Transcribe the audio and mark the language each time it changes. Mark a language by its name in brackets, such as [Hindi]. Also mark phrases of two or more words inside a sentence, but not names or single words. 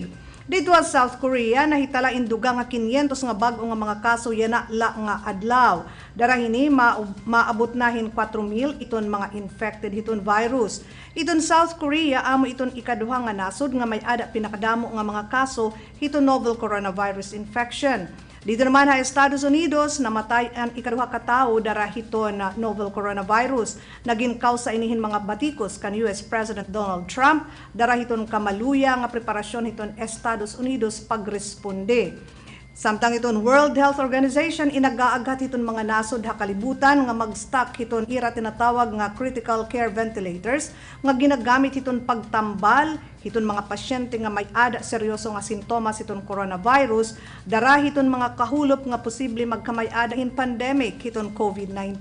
[Waray] Dito sa South Korea, nahitala induga nga 500 nga bago nga mga kaso yana la nga adlaw. Darahini maabot nahin 4,000 iton mga infected hiton virus. Iton South Korea amo iton ikaduha nga nasod nga may ada pinakadamo nga mga kaso hiton [English] novel coronavirus infection. [Waray] Dito naman sa Estados Unidos, namatay ang ikaduha ka tawo dara hiton na [English] novel coronavirus. [Waray] Naging kausa inihin mga batikos kan [English] US President [Waray] Donald Trump dara hiton kamaluya nga preparasyon hiton Estados Unidos pagresponde. Samtang iton World Health Organization inagaagat hiton mga nasod ha kalibutan nga mag-stock hiton ira tinatawag nga [English] critical care ventilators [Waray] nga ginagamit hiton pagtambal hiton mga pasyente nga may ada seryoso nga sintomas hiton coronavirus dara hiton mga kahulop nga posible magkamay-ada hin pandemic hiton COVID-19.